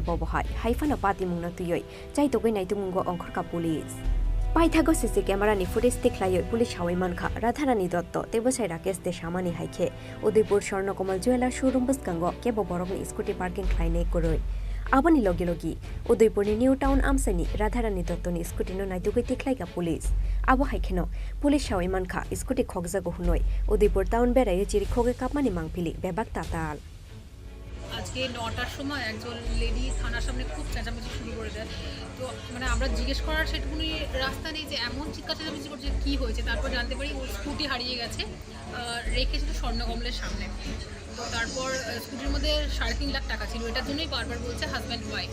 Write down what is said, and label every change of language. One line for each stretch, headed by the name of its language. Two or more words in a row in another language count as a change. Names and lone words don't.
Kok Borok: बबहाय हाइफानो पाति मुंनो तुयै चाइतोगै नाइतुमुंगो अंखरका पुलिस पाइथागो सीसी कैमरानि फुटेज तिख्लायै पुलिस हावै मानखा राधारानी दत्त तेबुसाय राकेश दे सामानि हाइखे उदयपुर स्वर्णकमल जुवेलार शोरूम बुसकांगो केबो बरकनि स्कुटी पार्किं खालायनाय करै आबानि लगे लगी उदयपुरनि निउ टाउन आमसाइनि राधारानी दत्तनि स्कुटिनो नाइतुगै तिख्लायगा पुलिस आबो हाइखेनो पुलिस सावै मानखा स्कुटी खगजागो हुनै उदयपुर टाउन बेरायै चिरि खगे कापमानि मांफिलि बेबाक ताताल
Bangla: আজকে 9টার সময় একজন লেডি থানার সামনে খুব চেঁচামেচি শুরু করে দেয়। তো মানে আমরা জিজ্ঞেস করার সেটুকুনি রাস্তা নেই যে এমন চিৎকার চেঁচামেচি করছে কী হয়েছে। তারপর জানতে পারি ওর স্কুটি হারিয়ে গেছে, রেখেছিল স্বর্ণকমলের সামনে। তো তারপর স্কুটির মধ্যে 3.5 লাখ টাকা ছিল, এটার জন্যই বারবার বলছে
English: husband wife.